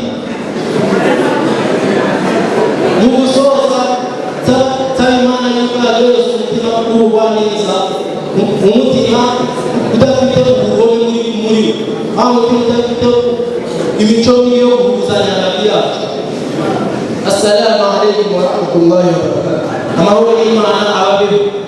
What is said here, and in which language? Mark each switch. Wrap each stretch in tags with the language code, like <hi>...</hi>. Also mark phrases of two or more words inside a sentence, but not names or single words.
<rw>Mu gusoza nsaba Imana yuko yaduhereza umutima w'ubugwa neza, umutima udafite ubugome muri we, aho umutima udafite imico mibi yo guhuzanya hagati yacu.</rw> <ar>السلام عليكم ورحمة الله وبركاته.</ar> <rw>Amahoro y'Imana ababeho.</rw>